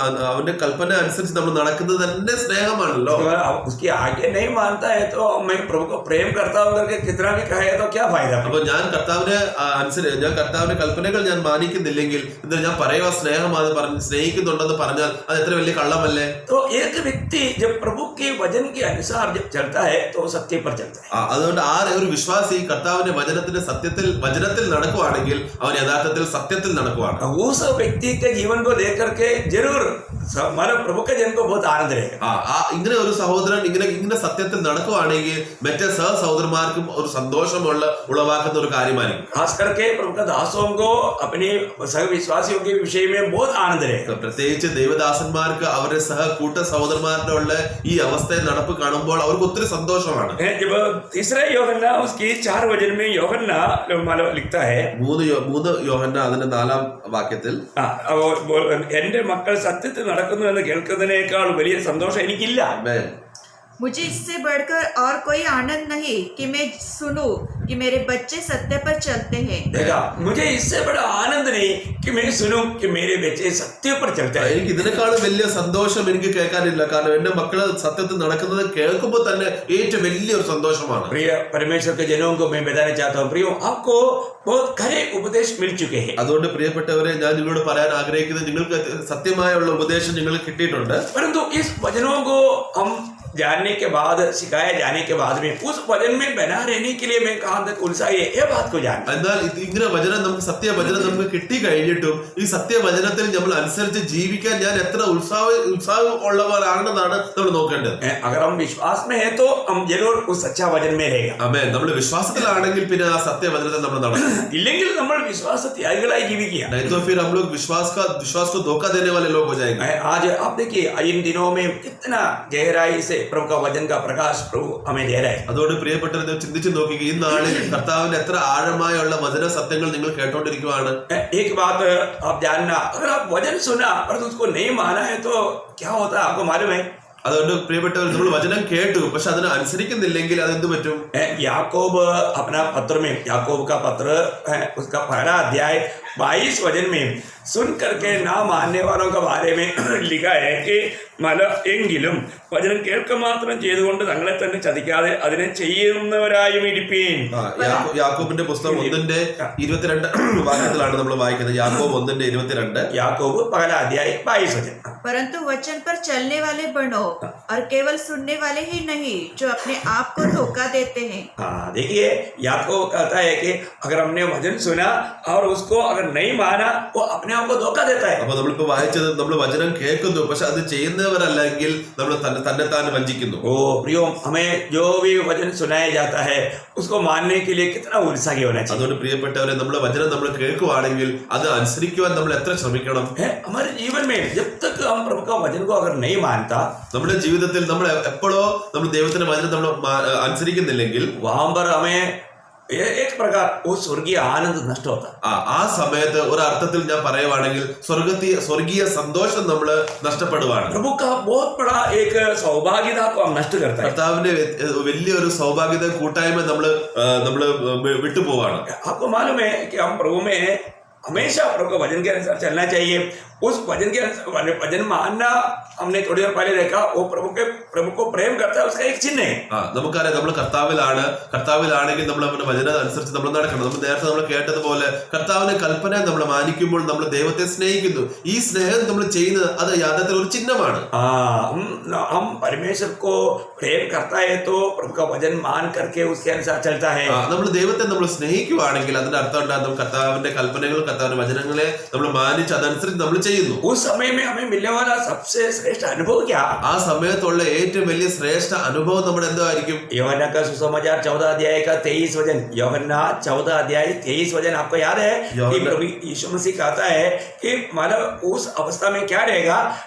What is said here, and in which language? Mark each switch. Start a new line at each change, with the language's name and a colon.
Malayalam: അവന്റെ കൽപ്പന അനുസരിച്ച് നമ്മൾ നടക്കുന്നത് തന്നെ സ്നേഹമാണല്ലോ.
Hindi: उसकी आज्ञा नहीं मानता है तो मैं प्रभु को प्रेम करता हूँ करके कितना भी कहे तो क्या फायदा?
Malayalam: അപ്പൊ ഞാൻ കർത്താവിന്റെ കൽപ്പനകൾ ഞാൻ മാനിക്കുന്നില്ലെങ്കിൽ, ഞാൻ പറയുക സ്നേഹമാണ് പറഞ്ഞ് സ്നേഹിക്കുന്നുണ്ടെന്ന് പറഞ്ഞാൽ അത് എത്ര വലിയ കള്ളമല്ലേ?
Hindi: तो एक व्यक्ति जब प्रभु के वचन के अनुसार जब चलता है तो सत्य पर चलता है.
Malayalam: അതുകൊണ്ട് ഒരു വിശ്വാസി കർത്താവിന്റെ വചനത്തിൽ നടക്കുവാണെങ്കിൽ അവൻ യഥാർത്ഥത്തിൽ സത്യത്തിൽ നടക്കുവാണ്.
Hindi: उस व्यक्ति के जीवन को देख करके जरूर हमारे प्रभु के जन को बहुत आनंद रहेगा.
Malayalam: ഇങ്ങനെ ഒരു സഹോദരൻ ഇങ്ങനെ സത്യത്തിൽ നടക്കുവാണെങ്കിൽ മറ്റേ സഹോദരന്മാർക്കും ഒരു സന്തോഷമുള്ള ഉളവാക്കുന്ന ഒരു കാര്യമായിരിക്കും.
Hindi: खास करके प्रभु का दासों को अपने सहविश्वासियों के विषय में बहुत आनंद रहेगा.
Malayalam: പ്രത്യേകിച്ച് ദേവദാസന്മാർക്ക് അവരുടെ കൂട്ട സഹോദരന്മാരുടെ ഉള്ള ഈ അവസ്ഥയിൽ നടപ്പ് കാണുമ്പോൾ അവർക്ക് ഒത്തിരി സന്തോഷമാണ്.
Hindi: जब तीसरा യോഹന്ന उसकी 4 वचन में യോഹന്ന लिखता है,
Malayalam: 3 യോഹന്ന അതിന്റെ 4 വാക്യത്തിൽ, എന്റെ മക്കൾ സത്യത്തിൽ നടക്കുന്നു എന്ന് കേൾക്കുന്നതിനേക്കാൾ വലിയ സന്തോഷം എനിക്കില്ല.
Hindi: मुझे इससे बढ़कर और कोई आनंद नहीं कि मैं सुनूं कि मेरे बच्चे सत्य पर चलते हैं. देखा, मुझे इससे बड़ा आनंद नहीं कि मैं सुनूं कि मेरे बच्चे सत्य पर चलते हैं.
Malayalam: എനിക്ക് ഇതിനേക്കാളും വലിയ സന്തോഷം എനിക്ക് കേൾക്കാനില്ല. കാരണം എന്റെ മക്കള് സത്യത്തിൽ നടക്കുന്നത് കേൾക്കുമ്പോൾ തന്നെ ഏറ്റവും വലിയൊരു സന്തോഷമാണ്.
Hindi: प्रिय परमेश्वर के जनों को मैं बताना चाहता हूँ, प्रियो, आपको बहुत खरे उपदेश मिल चुके हैं.
Malayalam: അതുകൊണ്ട് പ്രിയപ്പെട്ടവരെ, ഞാൻ നിങ്ങളോട് പറയാൻ ആഗ്രഹിക്കുന്നത്, നിങ്ങൾക്ക് സത്യമായുള്ള ഉപദേശം നിങ്ങൾക്ക് കിട്ടിയിട്ടുണ്ട്.
Hindi: परंतु इस वचनों को हम जानने के बाद, सिखाए जाने के बाद में उस वचन में बना रहने के लिए मैं कहाँ तक उत्साही है, ये बात को जान.
Malayalam: എന്നാൽ ഇങ്ങനെ സത്യവചനം നമുക്ക് കിട്ടി കഴിഞ്ഞിട്ടും ഈ സത്യവചനത്തിൽ നമ്മൾ അനുസരിച്ച് ജീവിക്കാൻ ഞാൻ എത്ര ഉത്സാഹം ഉള്ളവരാണെന്നാണ് നമ്മൾ നോക്കേണ്ടത്.
Hindi: अगर हम विश्वास में है तो हम जरूर उस सच्चा वचन में रहेगा.
Malayalam: ആമേൻ. നമ്മൾ വിശ്വാസത്തിലാണെങ്കിൽ പിന്നെ ആ സത്യവചനത്തിൽ നമ്മൾ നടക്കും. इല്ലെങ്കിൽ നമ്മൾ വിശ്വാസ ത്യാഗികളായി ജീവിക്കുക.
Hindi: नहीं तो फिर हम लोग विश्वास को धोखा देने वाले लोग हो जाएंगे. आज आप देखिए, इन दिनों में कितना गहराई से प्रभु का वचन का प्रकाश प्रभु हमें दे रहा है.
Malayalam: അതുകൊണ്ട് പ്രിയപ്പെട്ടവരെ, ചിന്തിച്ചു നോക്കുക, ഈ നാളിൽ കർത്താവിന്റെ എത്ര ആഴമായുള്ള വചന സത്യങ്ങൾ നിങ്ങൾ കേട്ടോണ്ടിരിക്കുവാണ്.
Hindi: एक बात आप जानना, अगर आप वचन सुना पर उसको नहीं माना है तो क्या होता है, आपको मालूम है?
Malayalam: അതുകൊണ്ട് പ്രിയപ്പെട്ടവർ, നമ്മൾ വചനം കേട്ടു പക്ഷെ അതിനെ അനുസരിക്കുന്നില്ലെങ്കിൽ അതെന്ത് പറ്റും?
Hindi: याकूब अपना पत्र में, याकूब का पत्र है उसका 1 अध्याय 22 वचन में सुन करके ना मानने वालों के बारे में लिखा है कि
Malayalam: എങ്കിലും വചനം കേൾക്ക മാത്രം ചെയ്തുകൊണ്ട് തങ്ങളെ തന്നെ ചതിക്കാതെ അതിനെ ചെയ്യുന്നവരായും ഇരിപ്പീൻ. യാക്കോബിന്റെ പുസ്തകം 1:22 വാക്യത്തിലാണ് നമ്മൾ വായിക്കുന്നത്. യാക്കോബ് 1:22.
Hindi: याकूब 1 अध्याय 22 वचन. परंतु वचन पर चलने वाले बनो और केवल सुनने वाले ही नहीं जो अपने आप को धोखा देते हैं. देखिए, याकूब कहता है कि अगर हमने वचन सुना और उसको अगर नहीं माना, वो अपने आप को धोखा देता है.
Malayalam: അപ്പൊ നമ്മളിപ്പോ വായിച്ചത്, നമ്മൾ വചനം കേൾക്കുന്നു പക്ഷെ അത് ചെയ്യുന്നവരല്ലെങ്കിൽ നമ്മൾ തന്നെ വഞ്ചിക്കുന്നു.
Hindi: ओ प्रियो, हमें जो भी वचन सुनाया जाता है उसको मानने के लिए कितना उत्साही होना चाहिए.
Malayalam: അതുകൊണ്ട് പ്രിയപ്പെട്ടവരെ, നമ്മുടെ വചനം നമ്മൾ കേൾക്കുവാണെങ്കിൽ അത് അനുസരിക്കുവാൻ നമ്മൾ എത്ര ശ്രമിക്കണം.
Hindi: हमारे जीवन में जब तक हम प्रभु का वचन को अगर नहीं मानता,
Malayalam: നമ്മുടെ ജീവിതത്തിൽ നമ്മൾ എപ്പോഴോ നമ്മൾ ദൈവത്തിന്റെ വചനം നമ്മൾ അനുസരിക്കുന്നില്ലെങ്കിൽ
Hindi: वहां पर हमें एक प्रकार वो स्वर्गीय आनंद नष्ट होता.
Malayalam: ആ സമയത്ത് ഒരു അർത്ഥത്തിൽ ഞാൻ പറയുവാണെങ്കിൽ സ്വർഗീയ സന്തോഷം നമ്മൾ നഷ്ടപ്പെടുവാണ്.
Hindi: प्रभु का बहुत बड़ा एक सौभाग्यता को हम नष्ट करते हैं.
Malayalam: കർത്താവിന്റെ വലിയൊരു സൗഭാഗ്യത കൂട്ടായ്മ നമ്മള് വിട്ടുപോവാണ്.
Hindi: आपको मालूम है कि हम प्रभु में हमेशा प्रभु के वचन के अनुसार चलना चाहिए. उस वचन के अनुसार वचन मानना हमने थोड़ी देर पहले देखा, वो प्रभु को प्रेम करता है, उसका एक चिन्ह है.
Malayalam: നമുക്കറിയാം നമ്മൾ കർത്താവിലാണെങ്കിൽ നമ്മൾ അവന്റെ വചന അനുസരിച്ച് നമ്മൾ നടക്കണം. നമ്മൾ നേരത്തെ നമ്മൾ കേട്ടതുപോലെ കർത്താവിന്റെ കൽപ്പന നമ്മൾ മാനിക്കുമ്പോൾ നമ്മൾ ദൈവത്തെ സ്നേഹിക്കുന്നു. ഈ സ്നേഹം നമ്മൾ ചെയ്യുന്നത് അത് യാഥാർത്ഥ്യത്തിൽ ഒരു ചിഹ്നമാണ്.
Hindi: हम परमेश्वर को प्रेम करता है तो प्रभु का वचन मान करके उसके अनुसार चलता है.
Malayalam: നമ്മൾ ദൈവത്തെ നമ്മൾ സ്നേഹിക്കുവാണെങ്കിൽ അതിന്റെ അർത്ഥം ഉണ്ടാകും കർത്താവിന്റെ കൽപ്പനകൾ കർത്താവിന്റെ വചനങ്ങളെ നമ്മൾ മാനിച്ച് അതനുസരിച്ച് നമ്മൾ ചെയ്യുന്നു.
Hindi: उस समय में हमें मिलने वाला सबसे श्रेष्ठ अनुभव क्या?
Malayalam: ആ സമയത്തുള്ള ഏറ്റവും വലിയ ശ്രേഷ്ഠ അനുഭവം നമ്മുടെ എന്തായിരിക്കും?
Hindi: यूहन्ना का सुसमाचार 14 अध्याय का 23 वचन. यूहन्ना 14 अध्याय 23 वचन आपको याद है कि प्रभु यीशु मसीह कहता है कि मतलब उस अवस्था में क्या रहेगा.